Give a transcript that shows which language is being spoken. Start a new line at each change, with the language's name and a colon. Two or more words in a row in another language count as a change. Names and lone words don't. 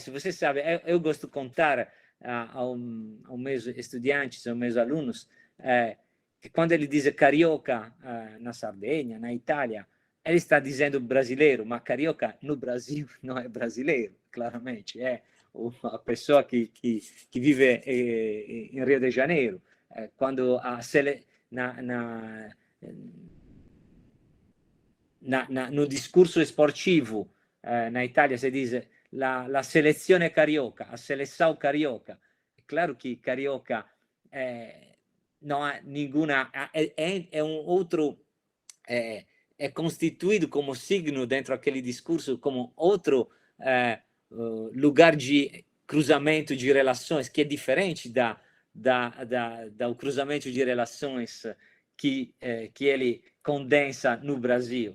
Portuguese: Você sabe, eu gosto de contar aos meus estudantes, aos meus alunos, que quando ele diz carioca na Sardenha, na Itália, ele está dizendo brasileiro, mas carioca no Brasil não é brasileiro, claramente. É uma pessoa que vive em Rio de Janeiro.
Italian: Quando no discorso esportivo na Itália si dice la selezione carioca,
Portuguese: a seleção carioca. É claro que carioca não há nenhuma, é um outro, é constituído como signo dentro daquele discurso, como outro lugar de cruzamento de relações, que é diferente do cruzamento de relações que ele condensa no Brasil.